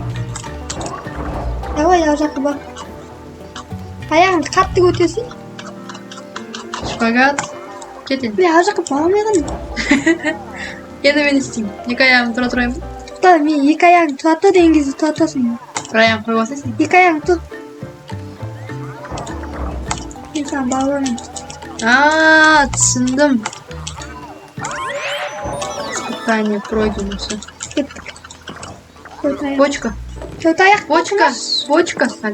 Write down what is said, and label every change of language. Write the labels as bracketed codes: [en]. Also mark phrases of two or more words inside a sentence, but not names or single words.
[kk] Давай ар жаққа бар. Аяғыңды қатты көтерсей. Шпагат. Кет енді. Мен ар жаққа бара алмай қалдым. Енді мен істеймін. Екі аяғым тұра тұрайын ба? Тоқтар, мен екі аяғың тұра тұр деген кезде тұра тұрасың. [tr] Bir ayağım koy basayım. [kk] Екі аяғың тұр. Мен саған бағаламын. Түсіндім. [ru] испытание пройдено все. [kk] Төрт аяқ. Бочка. Төрт аяқ. Бочка. Бочка. Әлі.